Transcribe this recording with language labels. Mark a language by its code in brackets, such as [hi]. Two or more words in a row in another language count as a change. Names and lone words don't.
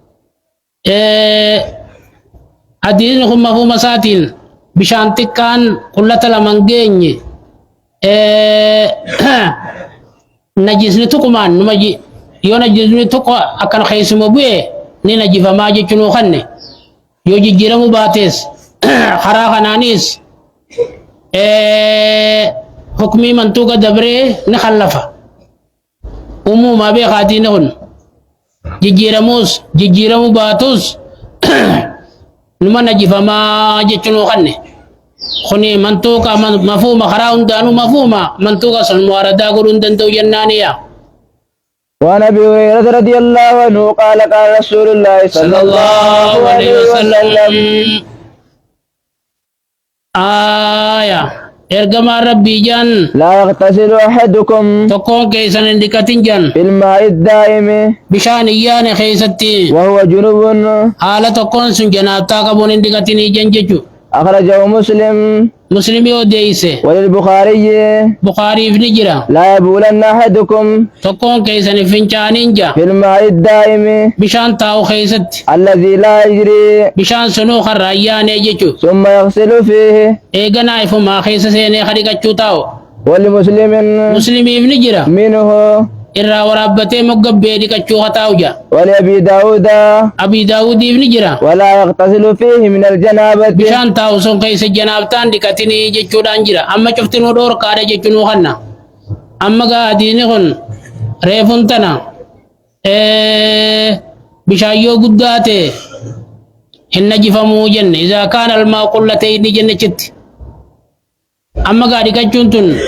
[om] hadiisni kun mafhuuma isaatiin bishaan xiqqaan qullata laman geenye najisni tuqumaan yoo najisni tuqo akkan keessuma bu'e ni najifamaa jechunuu kanne yoo jijjiiramuu baates karaa kanaanis hukmii mantuuqa dabree ni khallafa umuumaa beekaatiin kun jijjiiramuu baatus numa najifamaa jechunuu kanne kuni mantuuqa mafhuuma karaa hundaanuu mafhuuma mantuuqa sun muwaradaa godhuu hin danda'u jennaaniya. [ar] وعن ابي هريره رضي الله عنه قال قال رسول الله صلى الله عليه وسلم [om] ergamaa rabbii jaan [ar] لا يغتسل احدكم [om] tokkoon keessan hin dhiqatin jaan [ar] في الماء الدائم [om] bishaan iyyaane keessatti [ar] وهو جنوب [om] haala tokkoon sun janaabtaa qabuun hin dhiqatinii jan jechu [ar] اخرجه مسلم [om] muslimii odeeyse [ar] وللبخاري [om] bukaariif ni jira [ar] لا يبولن احدكم [om] tokkoon keessan fincaaniin ja [ar] في الماء الدائم [om] bishaan taa'u keessatti [ar] الذي لا يجري [om] bishaan sunuu karra iyyaanee jechu [ar] ثم يغسل فيه [om] eeganaa ifumaa keessa seenee kadhiqachuu taa'u [ar] ولمسلم [om] muslimiif ni jira [ar] منه [om] irraa waraabbatee moggabbee dhiqachuu hataa'u ja [ar] ولأبي داود [om] abii daawudiif ni jira [ar] ولا يغتسل فيه من الجنابة [om] bishaan taa'u sun keessa janaabtaan dhiqatinii jechuudhaan jira amma cuftinuu dhoorkaadha jechunuu kanna amma gaa hadiisni kun reefun tana bishaan yoo guddaa ta'e hin najifamuu jenne izaa kaana almaa qullatayni jennechitti amma gaa dhiqachuun tun